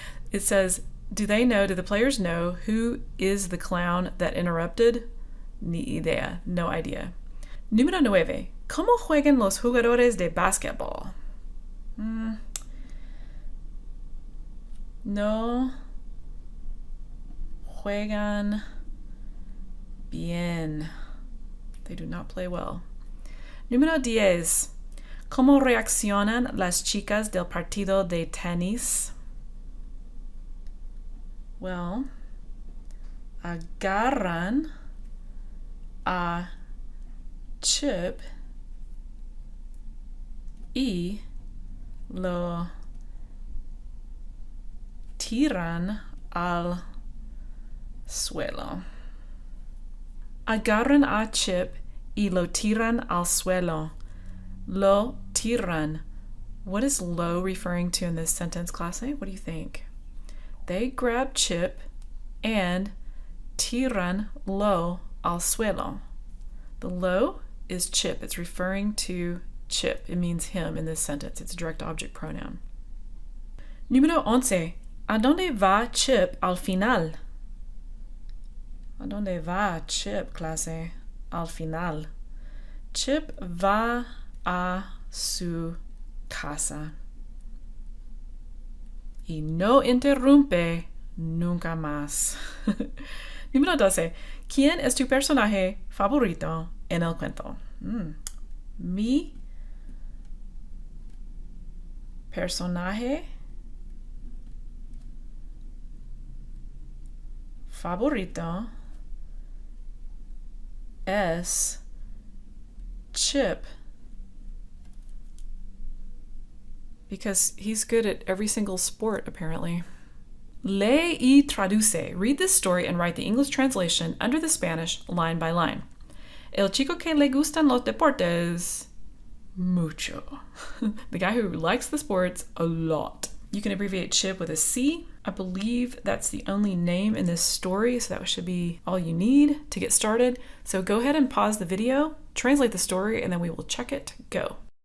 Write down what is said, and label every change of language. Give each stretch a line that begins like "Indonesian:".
English: It says, do the players know who is the clown that interrupted?
Spanish: Ni idea.
English: No idea.
Spanish: Número 9. ¿Cómo juegan los jugadores de básquetbol? No juegan bien.
English: They do not play well.
Spanish: Número 10. ¿Cómo reaccionan las chicas del partido de tenis? Well, agarran a Chip y lo tiran al suelo. Agarran a Chip y lo tiran al suelo. Lo tiran.
English: What is lo referring to in this sentence, clase? What do you think? They grab Chip and
Spanish: tiran lo al suelo.
English: The lo is Chip. It's referring to Chip. It means him in this sentence. It's a direct object pronoun.
Spanish: Número 11. ¿A dónde va Chip al final? ¿A dónde va Chip, clase? Al final. Chip va a su casa. Y no interrumpe nunca más. Número 12. ¿Quién es tu personaje favorito en el cuento? Mi personaje favorito es Chip,
English: because he's good at every single sport, apparently.
Spanish: Lee y traduce.
English: Read this story and write the English translation under the Spanish line by line.
Spanish: El chico que le gustan los deportes. Mucho.
English: The guy who likes the sports a lot. You can abbreviate Chip with a C. I believe that's the only name in this story, so that should be all you need to get started. So go ahead and pause the video, translate the story, and then we will check it. Go.